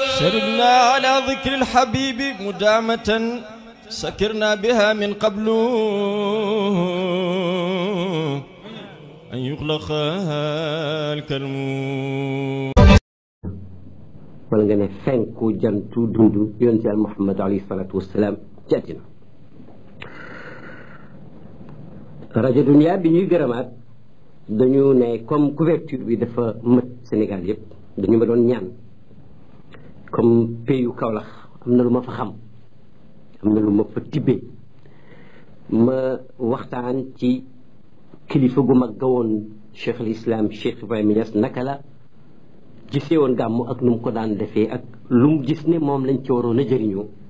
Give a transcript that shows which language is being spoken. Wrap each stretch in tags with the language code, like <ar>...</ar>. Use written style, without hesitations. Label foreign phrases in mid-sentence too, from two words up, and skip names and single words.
<ar>شربنا على ذكر الحبيب مدامة سكرنا بها من قبل أن يغلق الكلم.</ar> <wo>wala nga ne fenku jantu dundu yonent Yàlla Muhammad</wo> <ar>عليه الصلاة والسلام</ar> <wo>ci àddina. rajo Dunia bi ñuy gërëmaat dañu ne</wo> <fr>comme couverture</fr> <wo>bi dafa mët Sénégal yëpp dañu ma doon ñaan</wo> <fr>comme pays</fr> <wo>Kaolack am na lu ma fa xam am na lu ma fa tibbee ma waxtaan ci kilifa gu mag ga woon Cheikh al Islam Cheikh Ibrahima Niass naka la gisee woon gàmmu ak nu mu ko daan defee ak lu mu gis ne moom lañ ci waroon a jëriñoo</wo>